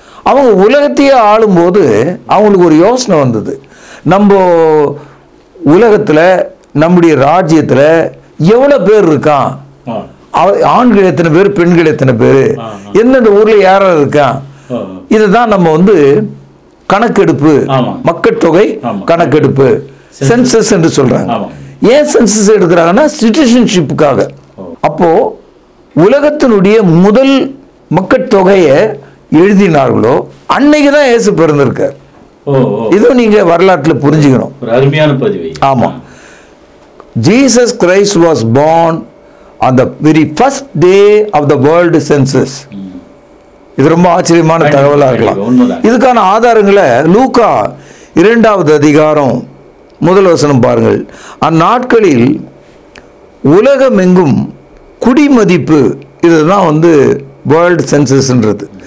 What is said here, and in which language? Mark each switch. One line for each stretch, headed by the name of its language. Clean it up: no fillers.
Tamil: அவங்க உலகத்தையே ஆளும்போது அவங்களுக்கு ஒரு யோசனை வந்தது, நம்ம உலகத்தில் நம்முடைய ராஜ்யத்தில் எவ்வளோ பேர் இருக்கான், ஆண்கள் எத்தனை பேர், பெண்கள் எத்தனை பேர், எந்தெந்த ஊரில் யாராவது இருக்கான், இதுதான் நம்ம வந்து கணக்கெடுப்பு, மக்கள் தொகை கணக்கெடுப்பு, சென்சஸ் என்று சொல்றாங்க. ஏன் சென்சஸ் எடுக்கிறாங்கன்னா சிட்டிசன்ஷிப்புக்காக. அப்போ உலகத்தினுடைய முதல் மக்கள் தொகையை எழுதினார்களோ அன்னைக்கு தான் இயேசு பிறந்திருக்கார். இதுவும் நீங்க வரலாற்றில் புரிஞ்சுக்கணும். அருமையான பதிவு.
English: ஆமா, Jesus Christ was born on the very first day of the world census.
Tamil: இது ரொம்ப ஆச்சரியமான தகவலாக இருக்கலாம். இதுக்கான ஆதாரங்களை லூக்கா 2ஆவது அதிகாரம் 1 வசனம் பாருங்கள். அந்நாட்களில் உலகமெங்கும் குடிமதிப்பு, இதுதான் வந்து வேர்ல்டு சென்சஸ்ன்றது.